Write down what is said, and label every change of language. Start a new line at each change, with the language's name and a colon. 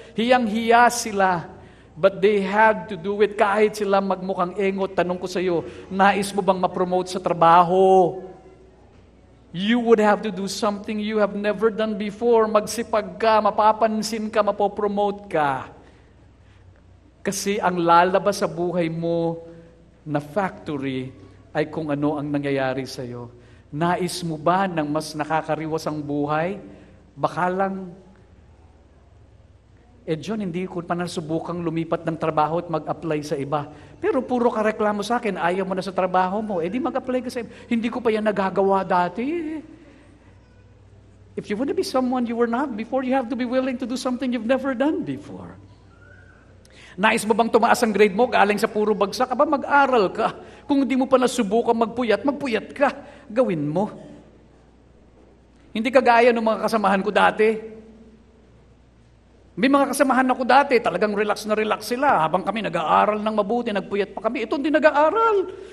Filipino: Hiyang-hiya sila,
English: but they had to do it
Filipino: kahit sila magmukhang engot. Tanong ko sa iyo, nais mo bang ma-promote sa trabaho?
English: You would have to do something you have never done before.
Filipino: Magsipag ka, mapapansin ka, mapopromote ka. Kasi ang lalabas sa buhay mo na factory ay kung ano ang nangyayari sa iyo. Nais mo ba ng mas nakakariwas ang buhay? Baka lang, John, hindi ko pa nasubukang lumipat ng trabaho at mag-apply sa iba. Pero puro ka reklamo sa akin, ayaw mo na sa trabaho mo, di mag-apply ka sa iba. Hindi ko pa yan nagagawa dati.
English: If you want to be someone you were not before, you have to be willing to do something you've never done before.
Filipino: Nais mo bang tumaas ang grade mo galing sa puro bagsak? Aba, mag-aral ka. Kung hindi mo pa nasubukan magpuyat ka. Gawin mo. Hindi kagaya ng mga kasamahan ko dati. May mga kasamahan ako dati, talagang relax na relax sila. Habang kami nag-aaral ng mabuti, nagpuyat pa kami. Ito hindi nag-aaral.